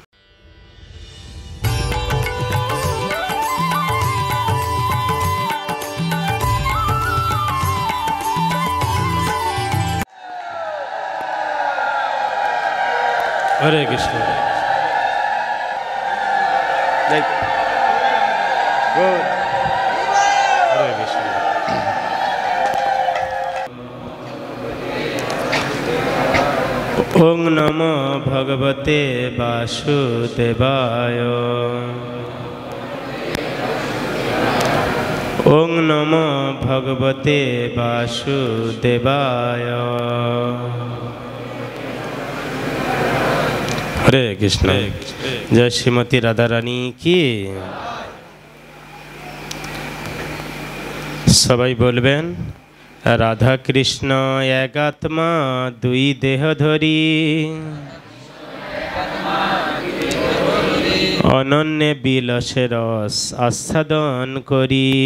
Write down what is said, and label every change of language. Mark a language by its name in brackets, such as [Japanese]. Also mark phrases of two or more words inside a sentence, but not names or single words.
[Bangla] হরে কৃষ্ণ। হরে কৃষ্ণ। [Sanskrit] ওং নমো ভগবতে বাসুদেবায়। ওং নমো ভগবতে বাসুদেবায়। [Bangla] হরে কৃষ্ণ। জয় শ্রীমতী রাধারানী কি। সবাই বলবেন, রাধা কৃষ্ণ এক আত্মা দুই দেহ ধরি, অনন্য বিলাসে রস আস্বাদন করি।